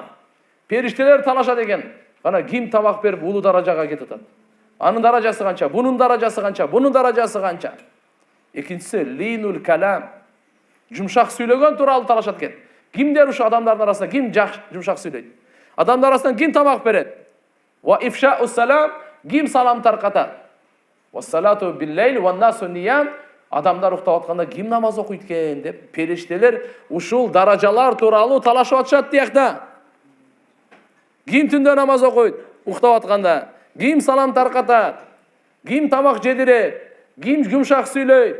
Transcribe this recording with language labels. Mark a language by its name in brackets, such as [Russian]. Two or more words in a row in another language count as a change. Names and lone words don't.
[Kyrgyz] Периштелер талашат экен. Ана ким тамак берип улуу даражага кетип атат. Анын даражасы канча, бунун даражасы канча, бунун даражасы канча. Экинчиси [Arabic] لين الكلام. [Kyrgyz] Жумшак сүйлөгөн тууралуу талашат экен. Кимдер ушу адамдардын арасында ким жумшак сүйлөйт? Адамдар арасынан ким тамак берет? [Arabic] وإفشاء السلام, [Kyrgyz] ким салам таркатат? [Arabic] والصلاة بالليل والناس نيام, [Kyrgyz] адамдар уктап атканда ким намаз окуйт экен деп периштелер ушул даражалар тууралуу талашып атышат диякта. Ким түндө намаз окуйт, уктап атканда? Ким салам таркатат? Ким тамак жедирет? Ким жумшак сүйлөйт?